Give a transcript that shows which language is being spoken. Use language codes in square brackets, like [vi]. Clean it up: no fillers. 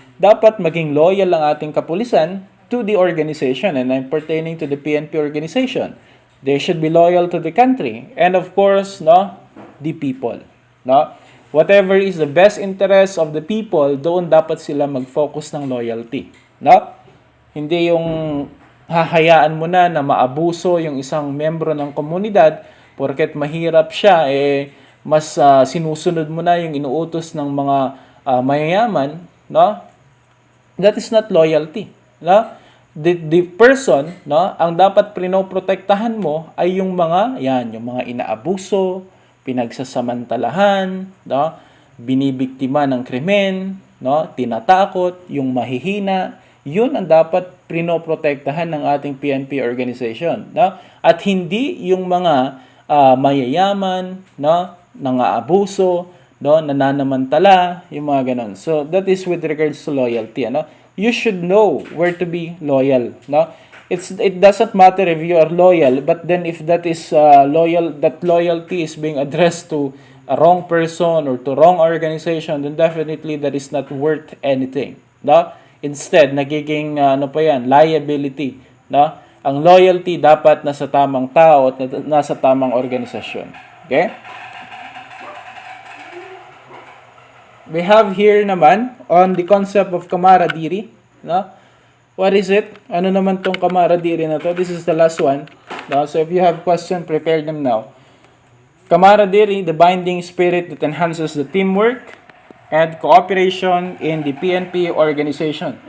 [tl] Dapat maging loyal ang ating kapulisan [en] to the organization, and I'm pertaining to the PNP organization. They should be loyal to the country, and of course, no, the people, no? Whatever is the best interest of the people, [tl] doon dapat sila mag-focus ng loyalty. No? Hindi yung hahayaan mo na maabuso yung isang membro ng komunidad porket mahirap siya, mas sinusunod mo na yung inuutos ng mga mayayaman. No? [en] That is not loyalty. [tl] No? [en] The person, [tl] no, ang dapat pinoprotektahan mo ay yung mga inaabuso, pinagsasamantalahan, no? Binibiktima ng krimen, no? Tinatakot, yung mahihina, yun ang dapat pinoprotektahan ng ating PNP organization, no? At hindi yung mga mayayaman, no? Nangaabuso, no? Nananamantala, yung mga ganon. [en] So that is with regards to loyalty, ano? You should know where to be loyal, no? It doesn't matter if you are loyal, but then if that is that loyalty is being addressed to a wrong person or to wrong organization, then definitely that is not worth anything. No? [tl] Instead, nagiging liability. No? Ang loyalty dapat nasa tamang tao at nasa tamang organisasyon. Okay? [en] We have here naman on the concept of camaraderie. No? What is it? [tl] Ano naman tong camaraderie na to? [en] This is the last one. No? So if you have questions, prepare them now. Camaraderie, the binding spirit that enhances the teamwork and cooperation in the PNP organization.